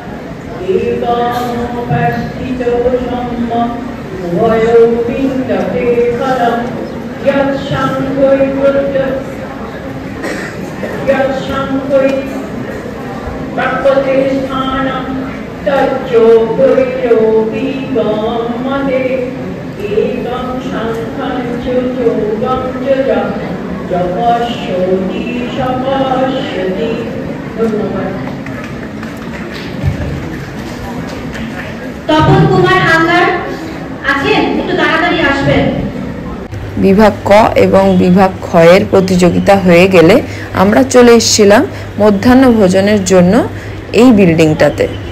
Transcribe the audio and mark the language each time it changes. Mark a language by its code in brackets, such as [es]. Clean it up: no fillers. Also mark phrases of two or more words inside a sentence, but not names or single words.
[sa] एकामुपस्थितो सम्यक् उभयो विन्दते फलं यत्शङ्खै प्रकृते स्थानं तज्जोगैरोऽपि गम्यते एकं शङ्खं च योगं च जपश्योति शपश्यति। [bn] ধন্যবাদ। তপন কুমার হালদার আছেন, একটু তাড়াতাড়ি আসবেন। বিভাগ ক এবং বিভাগ খ এর প্রতিযোগিতা হয়ে গেলে আমরা চলে এসেছিলাম মধ্যাহ্ন ভোজনের জন্য এই বিল্ডিংটাতে।